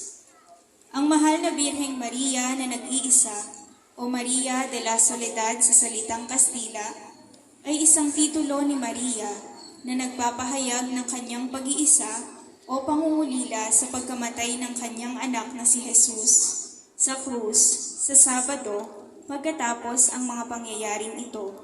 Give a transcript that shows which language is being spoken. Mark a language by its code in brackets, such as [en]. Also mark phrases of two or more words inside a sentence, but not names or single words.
[tl] Ang mahal na Birheng Maria na nag-iisa o Maria de la Soledad sa salitang Kastila ay isang titulo ni Maria na nagpapahayag ng kanyang pag-iisa o pangungulila sa pagkamatay ng kanyang anak na si Jesus sa krus sa Sabado pagkatapos ang mga pangyayaring ito.